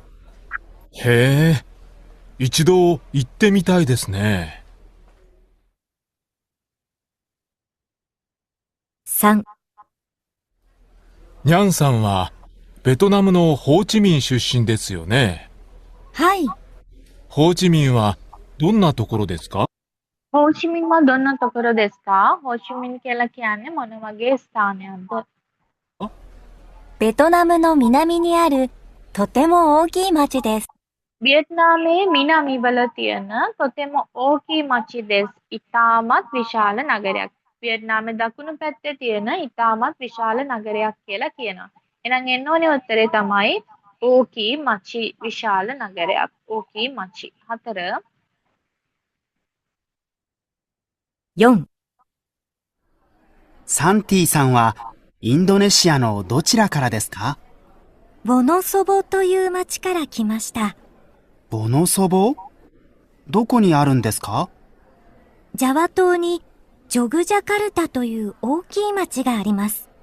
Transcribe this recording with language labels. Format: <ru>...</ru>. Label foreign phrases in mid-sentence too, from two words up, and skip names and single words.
<ja>へえ、一度行ってみたいですね。 3、にゃんさんはベトナムのホーチミン出身ですよね。はい。ホーチミンはどんなところですか？ホーチミンはどんなところですか</ja> <si>හෝචිමින් කියලා කියන්නේ මොන වගේ ස්ථානයක්ද?</si> <ja>ベトナムの南にあるとても大きい町です。</ja> <si>වියට්නාමයේ මිනාමිවල තියෙන</si> <ja>とても大きい町です</ja> <si>ඉතාමත් විශාල නගරයක්. වියට්නාමයේ දකුණු පැත්තේ තියෙන ඉතාමත් විශාල නගරයක් කියලා කියනවා. එහෙනම් එන්න ඕනේ උත්තරේ තමයි</si> <ja>大きい町</ja> <si>විශාල නගරයක්.</si> <ja>大きい町. 4 4、サンティさんはインドネシアのどちらからですか？ボノソボという町から来ました。ボノソボ？どこにあるんですか？ジャワ島にジョグジャカルタという大きい町があります。</ja>